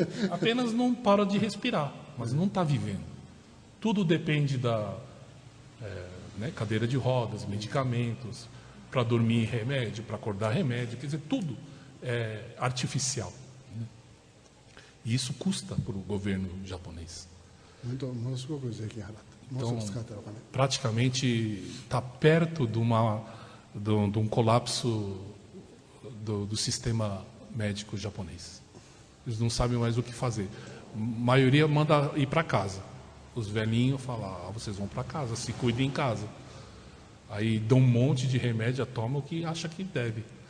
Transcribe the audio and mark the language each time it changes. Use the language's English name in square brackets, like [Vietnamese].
[Portuguese] Apenas não para de respirar, mas não está vivendo. Tudo depende da cadeira de rodas, medicamentos, para dormir remédio, para acordar remédio, quer dizer, tudo é artificial. Né? E isso custa para o governo japonês. [Japanese] 本当ものすごく税金払ってものすごく使ってるお金 [Portuguese] Praticamente está perto de um colapso do sistema médico japonês. Eles não sabem mais o que fazer. A maioria manda ir para casa. Os velhinhos falam, vocês vão para casa, se cuidem em casa. Aí dão um monte de remédio, toma o que acha que deve.